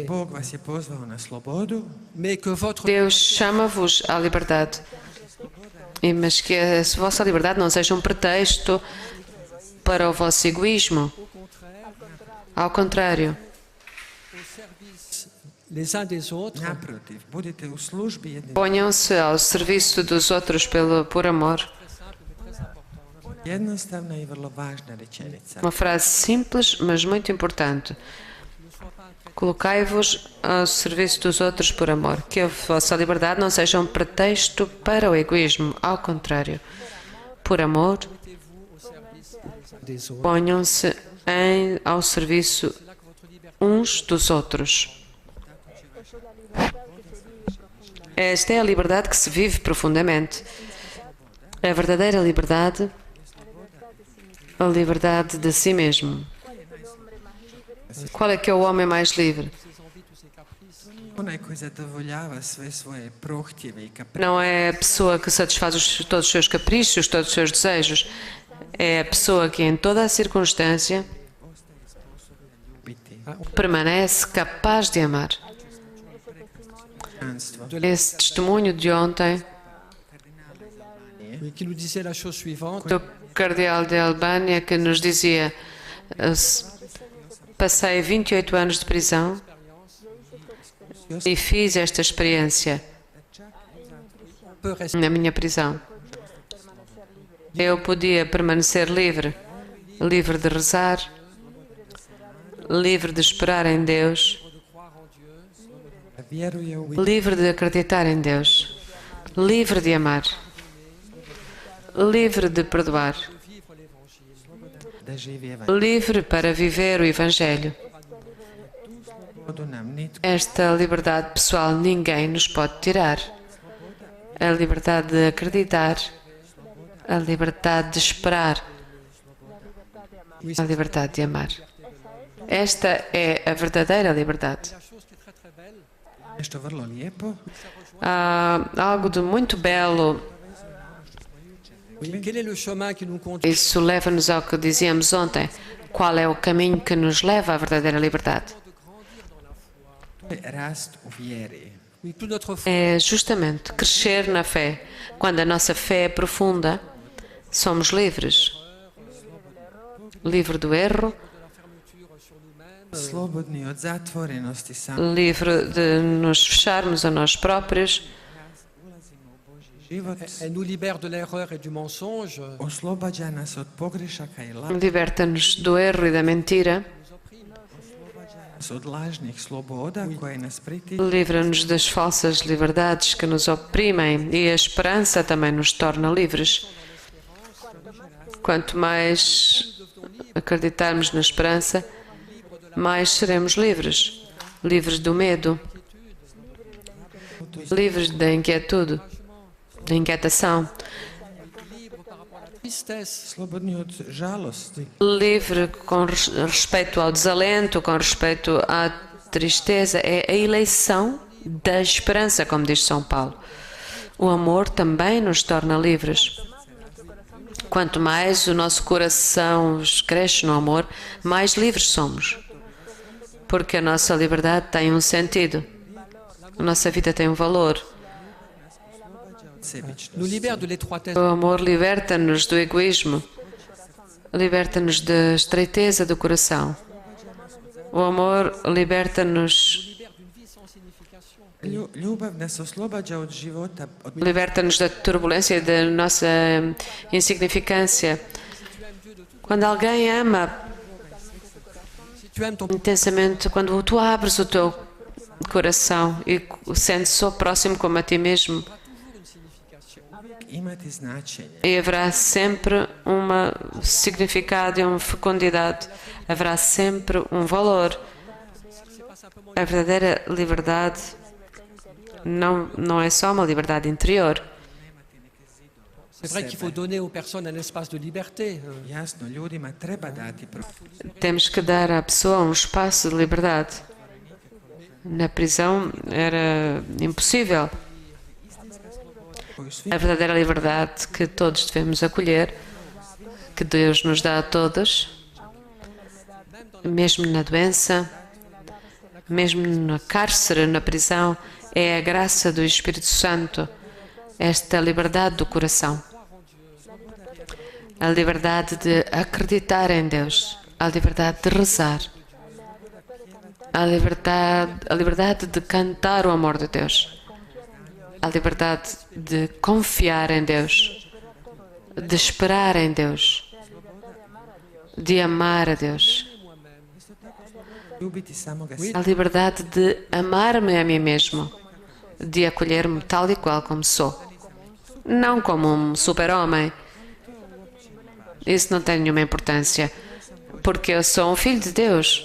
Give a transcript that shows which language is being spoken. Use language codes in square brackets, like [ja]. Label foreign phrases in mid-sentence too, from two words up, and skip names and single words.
[hr] Bog vas je pozvao na slobodu, [fr] mais que votre [pt] Deus chama-vos à liberdade, mas que a vossa liberdade não seja um pretexto para o vosso egoísmo. Ao contrário, [fr] les uns des autres, [hr] naprotiv, budite u službi jedni. [pt] ponham-se ao serviço dos outros por amor. [hr] Jednostavna i vrlo važna rečenica. [pt] Uma frase simples, mas muito importante. Colocai-vos ao serviço dos outros por amor. Que a vossa liberdade não seja um pretexto para o egoísmo. Ao contrário, por amor, [fr] des autres. [pt] ponham-se ao serviço uns dos outros. Esta é a liberdade que se vive profundamente. A verdadeira liberdade, a liberdade de si mesmo. Qual é que é o homem mais livre? [hr] Onaj koji zadovoljava sve svoje prohtjeve i kaprice. [pt] Não é a pessoa que satisfaz todos os seus caprichos, todos os seus desejos. É a pessoa que em toda a circunstância permanece capaz de amar. Esse testemunho de ontem [fr] Oui, qui nous disait la chose suivante, [pt] do cardeal de Albânia, que nos dizia: passei 28 anos de prisão e fiz esta experiência [fr] peut rester [pt] na minha prisão. Eu podia permanecer livre livre de rezar, livre de esperar em Deus, [hr] da vjeruje u [pt] livre de acreditar em Deus, livre de amar, livre de perdoar, [hr] da živi evanđelje. [pt] livre para viver o Evangelho. [hr] Slobodu nam nitko [pt] Esta liberdade pessoal ninguém nos pode tirar. A liberdade de acreditar, a liberdade de esperar, a liberdade de amar. Esta é a verdadeira liberdade. [hr] nešto vrlo lijepo. [pt] Há algo de muito belo. [fr] Oui, quel est le chemin qui nous conduit? [pt] Isso leva-nos ao que dizíamos ontem. Qual é o caminho que nos leva à verdadeira liberdade? [hr] To je rast u vjeri. [fr] Oui, toute notre foi [pt] É justamente crescer na fé. Quando a nossa fé é profunda, somos livres. Livre do erro, [hr] Slobodni od zatvorenosti sam [pt] livre de nos fecharmos a nós próprios, život. [fr] elle nous libère de l'erreur et du mensonge. [hr] Oslobađa nas od pogrešaka i laži, [pt] liberta-nos do erro e da mentira, [hr] od lažnih sloboda koje nas pritiču. [pt] livra-nos das falsas liberdades que nos oprimem e a esperança também nos torna livres. Quanto mais acreditarmos na esperança, mais seremos livres. Livres do medo, livres da inquietude, da inquietação, Tristesse, [hr] Slobodni od žalosti, [pt] livre com respeito ao desalento, com respeito à tristeza. É a eleição da esperança, como diz São Paulo. O amor também nos torna livres. Quanto mais o nosso coração cresce no amor, mais livres somos. Porque a nossa liberdade tem um sentido. A nossa vida tem um valor. sebičnost. [fr] nous libère de l'étroitesse. [pt] O amor liberta-nos do egoísmo, liberta-nos da estreiteza do coração. O amor liberta-nos, [hr] Ljubav nas oslobađa od života, od [pt] liberta-nos da turbulência, da nossa insignificância. Quando alguém ama [fr] Si tu aimes ton [pt] intensamente, quando tu abres o teu coração e sentes só próximo como a ti mesmo, [hr] imati značenje. [pt] e haverá sempre um significado e uma fecundidade, haverá sempre um valor. A verdadeira liberdade não é só uma liberdade interior. [fr] C'est vrai qu'il faut donner aux personnes un espace de liberté. [hr] Jasno, ljudima treba dati [pt] Temos que dar à pessoa um espaço de liberdade. Na prisão era impossível. [hr] koju svi [pt] A verdadeira liberdade que todos devemos acolher, que Deus nos dá a todos, mesmo na doença, mesmo no cárcere, na prisão, é a graça do Espírito Santo, esta liberdade do coração. A liberdade de acreditar em Deus, a liberdade de rezar, a liberdade de cantar o amor de Deus, a liberdade de confiar em Deus, de esperar em Deus, de amar a Deus, [hr] ljubiti samoga sebe. [pt] a liberdade de amar-me a mim mesmo, de acolher-me tal e qual como sou, não como um super-homem. Isso não tem nenhuma importância, porque eu sou um filho de Deus.